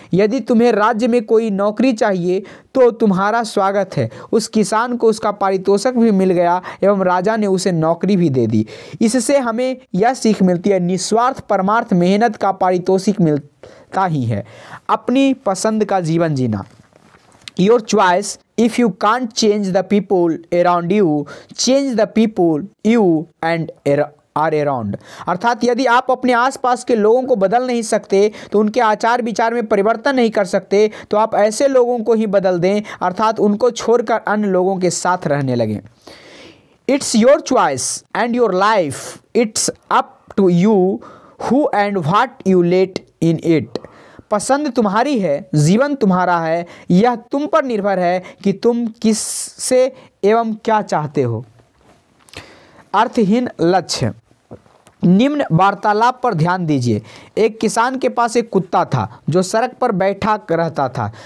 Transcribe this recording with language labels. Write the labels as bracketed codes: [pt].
[hi] यदि तुम्हें राज्य में कोई नौकरी चाहिए तो तुम्हारा स्वागत है। उस किसान को उसका पारितोषिक भी मिल गया एवं राजा ने उसे नौकरी भी दे दी। इससे हमें यह सीख मिलती है, निस्वार्थ परमार्थ मेहनत का पारितोषिक मिलता ही है। अपनी पसंद का जीवन जीना। [en] Your choice. If you can't change the people around you, change the people you and are around. [hi] अर्थात यदि आप अपने आसपास के लोगों को बदल नहीं सकते, तो उनके आचार विचार में परिवर्तन नहीं कर सकते, तो आप ऐसे लोगों को ही बदल दें, अर्थात उनको छोड़कर अन्य लोगों के साथ रहने लगें। [en] It's your choice and your life. It's up to you who and what you let in it. [hi] पसंद तुम्हारी है, जीवन तुम्हारा है, यह तुम पर निर्भर है कि तुम किससे एवं क्या चाहते हो। अर्थहीन लक्ष्य। निम्न वार्तालाप पर ध्यान दीजिए। एक किसान के पास एक कुत्ता था जो सड़क पर बैठा रहता था।